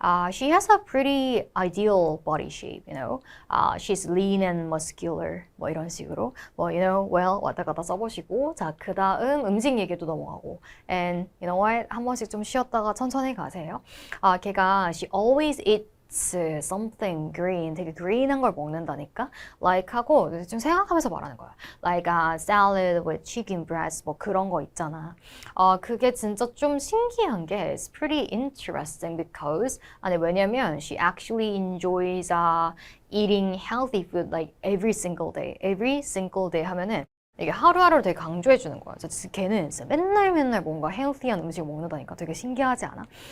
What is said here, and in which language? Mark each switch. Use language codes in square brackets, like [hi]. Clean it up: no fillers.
[en] She has a pretty ideal body shape, she's lean and muscular [ko] 뭐 이런 식으로 well 왔다 갔다 써보시고 자, 그 다음 음식 얘기도 넘어가고 and what 한 번씩 좀 쉬었다가 천천히 가세요. 걔가 [en] she always eats something green, [ko] 되게 green한 걸 먹는다니까 like 하고 좀 생각하면서 말하는 거야. [en] like a salad with chicken breast [ko] 뭐 그런 거 있잖아. 그게 진짜 좀 신기한 게 [en] it's pretty interesting because [ko] 아니 왜냐면 [en] she actually enjoys eating healthy food like every single day [ko] 하면은 이게 하루하루를 되게 강조해 주는 거야. 진짜 걔는 진짜 맨날 뭔가 헬시한 음식을 먹는다니까 되게 신기하지 않아?